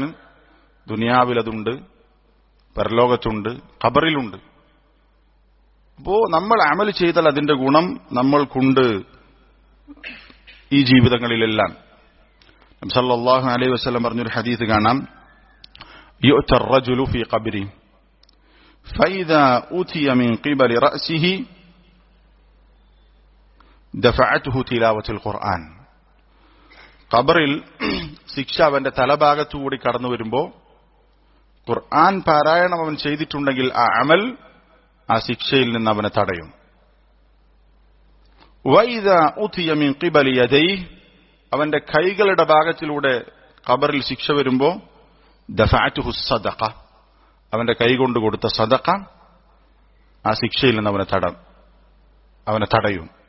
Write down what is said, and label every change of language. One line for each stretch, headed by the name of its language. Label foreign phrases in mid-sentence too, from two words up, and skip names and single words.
Malayalam: ദുനിയാവിലതുണ്ട്, പരലോകത്തുണ്ട്, ഖബറിലുണ്ട്. അപ്പോൾ നമ്മൾ അമൽ ചെയ്താൽ അതിന്റെ ഗുണം നമ്മൾക്കുണ്ട് ഈ ജീവിതങ്ങളിലെല്ലാം.
Arabic: نبي صلى الله عليه وسلم
Malayalam: പറഞ്ഞൊരു ഹദീസ് കാണാം,
Arabic: യുഅ്ത الرجل في قبره فإذا أوتي من قبل رأسه دفعته تلاوة القرآن.
Malayalam: ഖബറിൽ ശിക്ഷ അവന്റെ തലഭാഗത്തുകൂടി കടന്നു വരുമ്പോ ഖുർആൻ പാരായണം അവൻ ചെയ്തിട്ടുണ്ടെങ്കിൽ ആ അമൽ ആ ശിക്ഷയിൽ നിന്ന് അവനെ തടയും.
Arabic: وإذا أوتي من قبل يديه,
Malayalam: അവന്റെ കൈകളുടെ ഭാഗത്തിലൂടെ ഖബറിൽ ശിക്ഷ വരുമ്പോ
Arabic: دفعته صدقة,
Malayalam: അവന്റെ കൈകൊണ്ട് കൊടുത്ത സദഖ ആ ശിക്ഷയിൽ നിന്ന് അവനെ തടയും.